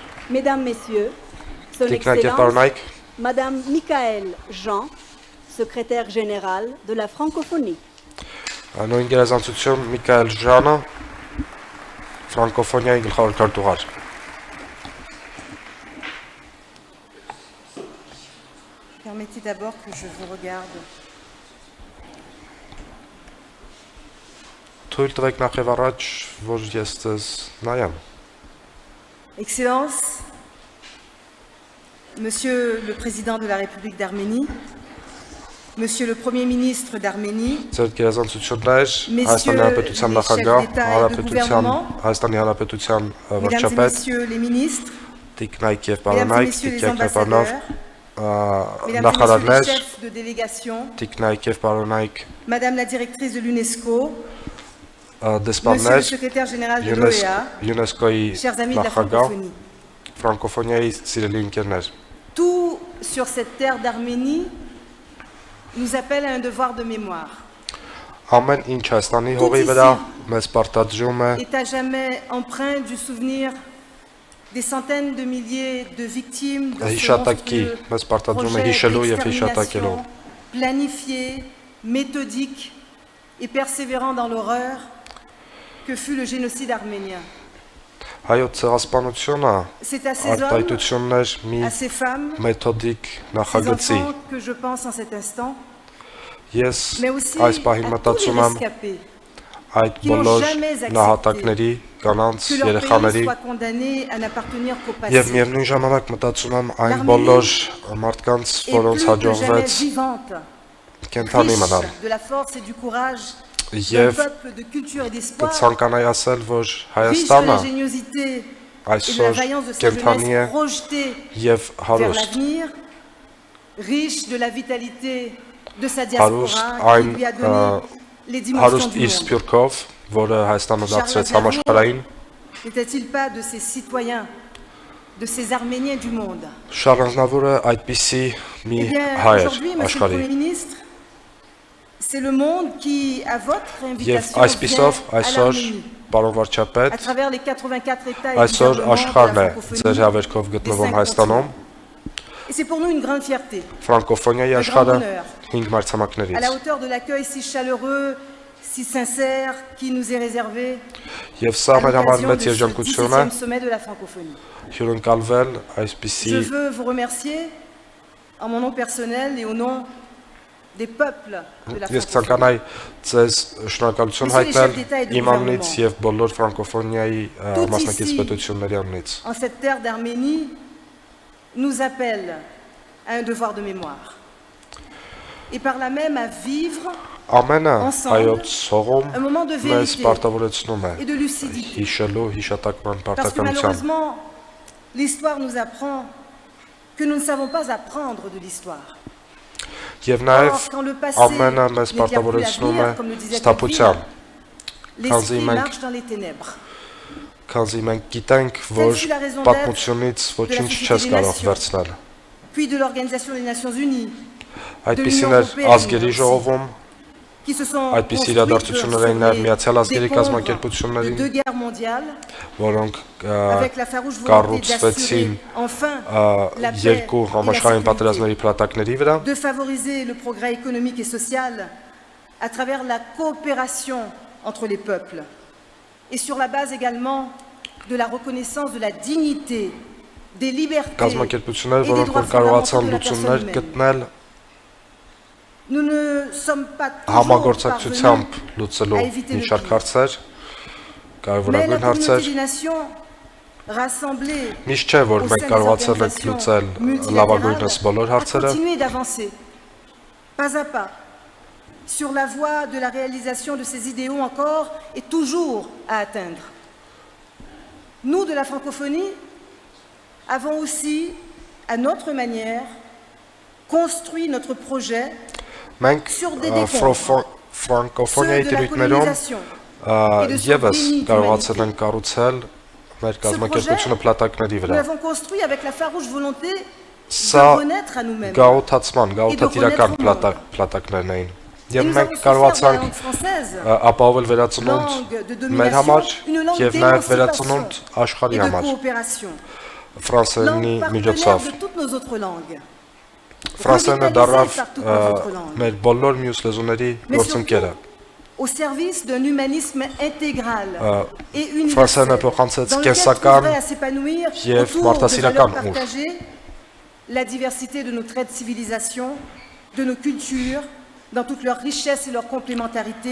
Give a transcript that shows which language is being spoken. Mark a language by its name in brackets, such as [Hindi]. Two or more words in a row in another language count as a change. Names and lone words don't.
[French] Mesdames, Messieurs, Son [Armenian] Տիկնակ եւ [French] Excellence, [Armenian] պարոնայք, [French] Madame Michaëlle Jean, secrétaire générale de la francophonie. [Armenian] նույն գերազանցություն Միքայել Ժանը, ֆրանկոֆոնիայի գլխավոր քարտուղար։ [French] Permettez d'abord que je vous regarde. [Armenian] Թույլ տվեք նախ եւ առաջ, որ ես ձեզ նայեմ։ [French] Excellence, Monsieur le Président de la République d'Arménie, Monsieur le Premier ministre d'Arménie, [Armenian] Ձեր գերազանցություններ, [French] Messieurs [Armenian] Հայաստանի Հանրապետության [French] les [Armenian] նախագահ, [French] chefs d'État et de gouvernement, [Armenian] Հայաստանի Հանրապետության [French] Mesdames et [Armenian] վարչապետ, [French] Messieurs les ministres, [Armenian] տիկնայք եւ [French] Mesdames et [Armenian] պարոնայք, [French] Messieurs les [Armenian] տիկնայք եւ պարոնով, [French] ambassadeurs, Mesdames et Messieurs [Armenian] նախարարներ, [French] les chefs de délégation, [Armenian] տիկնայք եւ պարոնայք, [French] Madame la directrice de l'UNESCO, Monsieur le [Armenian] դեսպաններ, [French] secrétaire général de l'OEA, [Armenian] ՅՈՒՆԵՍԿՕ-ի [French] chers amis de la [Armenian] նախագահ, [French] francophonie. [Armenian] ֆրանկոֆոնիայի սիրելի ընկերներ։ [French] Tout sur cette terre d'Arménie nous appelle à un devoir de mémoire. [Armenian] Ամեն ինչ Հայաստանի հողի վրա մեզ պարտադրում է [French] Est à jamais empreint du souvenir des centaines de milliers de victimes de ce [Armenian] հիշատակի, [French] monstrueux [Armenian] մեզ պարտադրում է [French] projet [Armenian] հիշելու եւ հիշատակելու։ [French] d'extermination planifié, méthodique et persévérant dans l'horreur que fut le génocide arménien. [Armenian] Հայոց ցեղասպանությունը [French] C'est à ces hommes, [Armenian] արտահայտություններ մի [French] à ces femmes, [Armenian] մեթոդիկ [French] ces [Armenian] նախագծի։ [French] enfants que je pense en cet instant, [Armenian] Ես [French] mais aussi [Armenian] այս [French] à [Armenian] պահին [French] tous [Armenian] մտածում [French] les [Armenian] եմ [French] rescapés, [Armenian] այդ [French] qui n'ont [Armenian] բոլոր [French] jamais accepté [Armenian] նահատակների, կանանց, [French] que leur pays [Armenian] երեխաների [French] soit condamné à n'appartenir qu'au [Armenian] եւ [French] passé. [Armenian] միևնույն ժամանակ մտածում եմ այն [French] L'Arménie [Armenian] բոլոր մարդկանց, [French] Et [Armenian] որոնց [French] plus que jamais [Armenian] հաջողվեց [French] vivante, [Armenian] կենթանի մնալ։ [French] riche de la force et du courage d'un [Armenian] Եվ [French] peuple de culture et d'espoir, [Armenian] կցանկանայի ասել, որ [French] riche de [Armenian] Հայաստանը [French] l'ingéniosité et de la [Armenian] այսօր [French] vaillance de sa [Armenian] կենթանի է [French] jeunesse projetée [Armenian] եւ [French] vers [Armenian] հարուստ, [French] l'avenir, riche de la vitalité de sa [Armenian] հարուստ [French] diaspora qui [Armenian] այն [French] lui a donné les dimensions [Armenian] հարուստ [French] du [Armenian] իր [French] monde. [Armenian] սփյուռքով, որը Հայաստանը դարձրեց համաշխարհային, [French] N'était-il pas de ces citoyens, de ces Arméniens du monde? [Armenian] շարժանավոր է այդպիսի մի [French] Eh bien, [Armenian] հայր [French] aujourd'hui, Monsieur le [Armenian] աշխարհի։ [French] Premier ministre, c'est le monde qui, à votre [Armenian] Եվ [French] invitation, [Armenian] այսպիսով [French] vient à [Armenian] այսօր [French] l'Arménie, [Armenian] պարոն [French] à [Armenian] վարչապետ, [French] travers les 84 États et [Armenian] այսօր [French] gouvernements de [Armenian] աշխարհն [French] la [Armenian] է ձեր [French] francophonie. [Armenian] հավերքով գտնվում [French] cinq [Armenian] Հայաստանում, [French] Et c'est pour nous une grande fierté, [Armenian] ֆրանկոֆոնիայի [French] Un [Armenian] աշխարհը [French] grand honneur. [Armenian] 5 [French] à [Armenian] մայրցամաքներից։ [French] la hauteur de l'accueil si chaleureux, si sincère qui nous est réservé [Armenian] Եւ սա [French] à [Armenian] մեր համար [French] l'occasion [Armenian] մեծ [French] de ce [Armenian] երջանկություն է [French] 17e sommet de la francophonie. [Armenian] հյուրընկալվել [French] Je [Armenian] այսպիսի [French] veux vous remercier en mon nom personnel et au nom des peuples de la [Armenian] Ես [French] francophonie. [Armenian] ցանկանայի ձեզ շնորհակալություն [French] Monsieur les [Armenian] հայտնել [French] chefs d'État et de [Armenian] իմ անունից [French] gouvernement. [Armenian] եւ բոլոր ֆրանկոֆոնիայի [French] Tout [Armenian] մասնակից [French] ici. [Armenian] պետությունների անունից։ [French] En cette terre d'Arménie, nous appelle à un devoir de mémoire. Et par là même à vivre [Armenian] Ամենը [French] Ensemble, [Armenian] հայոց հողում [French] un moment de [Armenian] մեզ [French] vérité [Armenian] պարտավորեցնում է [French] et de lucidité. [Armenian] հիշելու հիշատակման [French] Parce que [Armenian] պարտականության։ [French] malheureusement, l'histoire nous apprend que nous ne savons pas apprendre de l'histoire. [Armenian] Եւ [French] Or, [Armenian] նաեւ [French] quand le passé [Armenian] ամենը մեզ [French] n'est bien plus [Armenian] պարտավորեցնում է [French] l'avenir, comme le disait [Armenian] ստապության, [French] Tocqueville, l'esprit [Armenian] մենք- [French] marche dans les ténèbres. [Armenian] քանզի մենք գիտենք, որ [French] fut la raison [Armenian] պատմությունից ոչինչ [French] Société [Armenian] չես [French] des [Armenian] կարող [French] Nations. [Armenian] վերցնել։ [French] Puis de l'Organisation des Nations Unies, [Armenian] Այդպիսին [French] l'Union [Armenian] էր [French] européenne [Armenian] ազգերի [French] aussi. [Armenian] ժողովում, [French] qui se sont [Armenian] այդպիսի [French] construites [Armenian] իրադարձություններ էին [French] sur [Armenian] նաև Միացյալ [French] les [Armenian] Ազգերի [French] décombres [Armenian] կազմակերպություններին, [French] de deux guerres mondiales, [Armenian] որոնք [French] avec la farouche volonté [Armenian] կառուցվեցին [French] d'assurer enfin la paix [Armenian] երկու [French] et la [Armenian] համաշխարհային [French] sécurité, [Armenian] պատերազմների փլատակների վրա, [French] de favoriser le progrès économique et social à travers la coopération entre les peuples et sur la base également de la reconnaissance de la dignité, des libertés [Armenian] կազմակերպություններ, [French] et des [Armenian] որոնք [French] droits [Armenian] որ կարողացան [French] fondamentaux de la [Armenian] լուծումներ [French] personne humaine. [Armenian] գտնել [French] Nous ne sommes pas toujours [Armenian] համագործակցությամբ [French] parvenus [Armenian] լուծելու [French] à éviter [Armenian] մի [French] le [Armenian] շարք [French] pire. [Armenian] հարցեր, [French] Mais la [Armenian] կարևորագույն [French] communauté [Armenian] հարցեր, [French] des nations rassemblée [Armenian] միշտ չէ, որ [French] au [Armenian] մենք [French] sein des [Armenian] կարողացել ենք [French] organisations [Armenian] լուծել [French] multilatérales [Armenian] լավագույնս բոլոր [French] a [Armenian] հարցերը, [French] continué d'avancer, pas à pas, sur la voie de la réalisation de ces idéaux encore et toujours à atteindre. Nous, de la francophonie, avons aussi, à notre manière, construit notre projet [Armenian] մենք [French] sur des décombres, ceux [Armenian] ֆրանկոֆոնիայի [French] de la [Armenian] տիրույթներում [French] colonisation et de son [Armenian] եւս [French] déni [Armenian] կարողացել [French] d'humanité. [Armenian] ենք կառուցել մեր կազմակերպությունը փլատակների [French] Nous [Armenian] վրա։ [French] l'avons construit avec la farouche volonté [Armenian] Սա [French] de renaître à nous-mêmes. [Armenian] գաղութացման, գաղութատիրական [French] renaître au monde. [Armenian] փլատակներն էին։ [French] Et [Armenian] Եվ [French] nous [Armenian] մենք [French] avons su faire de la [Armenian] կարողացանք [French] langue française [Armenian] ապահովել վերածնունդ [French] langue de [Armenian] մեր համար [French] domination, une langue [Armenian] եւ նաեւ [French] d'émancipation [Armenian] վերածնունդ աշխարհի [French] et de [Armenian] համար։ [French] coopération. [Armenian] ֆրանսերենի [French] langue [Armenian] միջոցով։ [French] partenaire de toutes nos autres langues. [Armenian] Ֆրանսերենը դարավ [French] par toutes nos autres langues. [Armenian] մեր բոլոր մյուս լեզուների [French] Mais [Armenian] գործընկերը։ [French] surtout, au service d'un humanisme intégral et [Armenian] Ֆրանսերենը [French] universel, [Armenian] փոխանցեց [French] dans lequel [Armenian] կենսական [French] trouverait à s'épanouir [Armenian] եւ [French] autour de [Armenian] մարդասիրական [French] valeurs [Armenian] ուժ։ [French] partagées, la diversité de nos traits de civilisation, de nos cultures, dans toute leur richesse et leur complémentarité,